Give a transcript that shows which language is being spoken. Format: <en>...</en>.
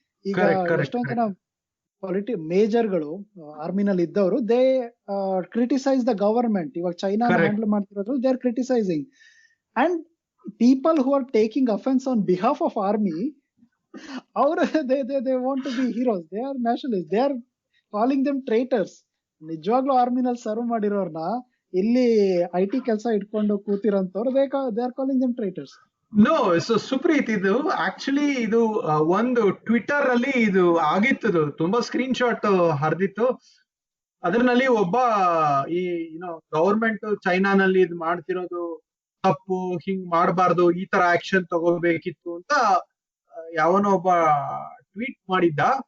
<kn>ಈಗ ಎಷ್ಟೊಂದ್ ಜನ ಮೇಜರ್ಗಳು ಆರ್ಮಿನಲ್ಲಿ ಇದ್ದವರು,</kn> <en>They criticise the government.</en> <kn>ಇವಾಗ ಚೈನಾ ಹ್ಯಾಂಡಲ್ ಮಾಡ್ತಿರೋದು,</kn> <en>They are criticising. And people who are taking offence on behalf of army,</en> <kn>ಅವರು</kn> <en>they want to be heroes. They are nationalists. They are calling them traitors.</en> <kn>ನಿಜವಾಗ್ಲೂ ಆರ್ಮಿನಲ್ಲಿ serve ಮಾಡಿರೋರ್ನ ಇಲ್ಲಿ IT ಕೆಲಸ ಇಟ್ಕೊಂಡು ಕೂತಿರೋಂಥವ್ರು</kn> <en>they are calling them traitors.</en> <kn>No, so Supreeth, ಇದು actually ಇದು ಒಂದು Twitter ಅಲ್ಲಿ ಇದು ಆಗಿತ್ತು, ತುಂಬಾ ಸ್ಕ್ರೀನ್ ಶಾಟ್ ಹರಿದಿತ್ತು. ಅದರಲ್ಲಿ ಒಬ್ಬ ಈ ಗವರ್ಮೆಂಟ್ ಚೈನಾನಲ್ಲಿ ಇದು ಮಾಡ್ತಿರೋದು ತಪ್ಪು, ಹಿಂಗ್ ಮಾಡಬಾರ್ದು, ಈ ತರ ಆಕ್ಷನ್ ತಗೋಬೇಕಿತ್ತು ಅಂತ ಯಾವನೋ ಒಬ್ಬ ಟ್ವೀಟ್ ಮಾಡಿದ್ದ.</kn>